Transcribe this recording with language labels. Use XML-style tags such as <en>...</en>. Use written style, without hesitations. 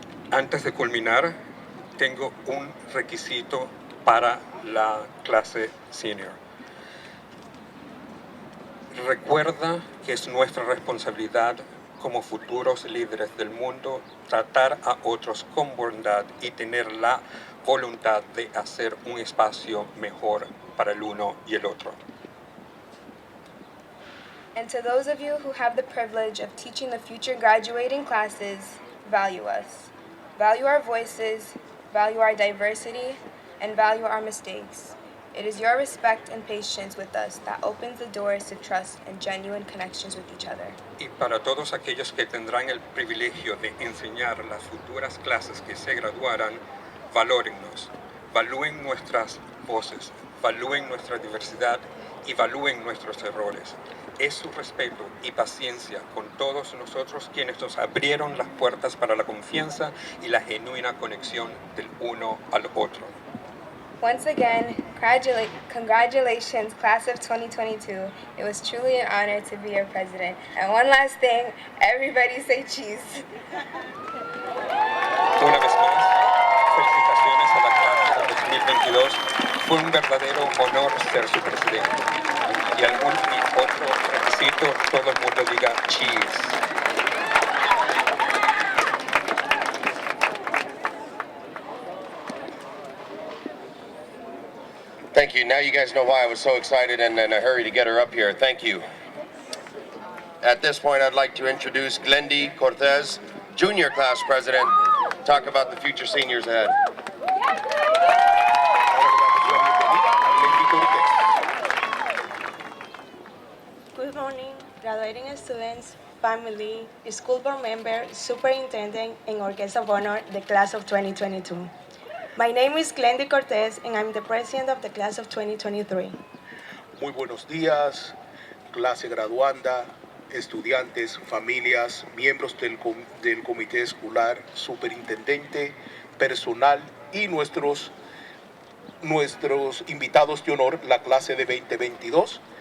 <es>Antes de culminar, tengo un requisito para la clase senior. Recuerda que es nuestra responsabilidad como futuros líderes del mundo tratar a otros con bondad y tener la voluntad de hacer un espacio mejor para el uno y el otro.</es> <en>And to those of you who have the privilege of teaching the future graduating classes, value us. Value our voices, value our diversity, and value our mistakes. It is your respect and patience with us that opens the doors to trust and genuine connections with each other.</en> <es>Y para todos aquellos que tendrán el privilegio de enseñar las futuras clases que se graduarán, valórennos, valúen nuestras voces, valúen nuestra diversidad y valúen nuestros errores. Es su respeto y paciencia con todos nosotros quienes nos abrieron las puertas para la confianza y la genuina conexión del uno al otro.</es> <en>Once again, congratulations, class of 2022. It was truly an honor to be your president. And one last thing, everybody say cheese.</en> <es>Una vez más, felicitaciones a la clase de 2022. Fue un verdadero honor ser su presidente. Y algún otro requisito, todo el mundo diga cheese.</es> <en>Thank you. Now you guys know why I was so excited and in a hurry to get her up here. Thank you. At this point, I'd like to introduce Glendy Cortez, Junior Class President, talk about the future seniors ahead. Good morning, graduating students, family, school board member, superintendent, and our guest of honor, the class of 2022. My name is Glendy Cortez, and I'm the president of the class of 2023.</en> <es>Muy buenos días, clase graduanda, estudiantes, familias, miembros del comité escolar, superintendente, personal y nuestros invitados de honor, la clase de 2022.</es>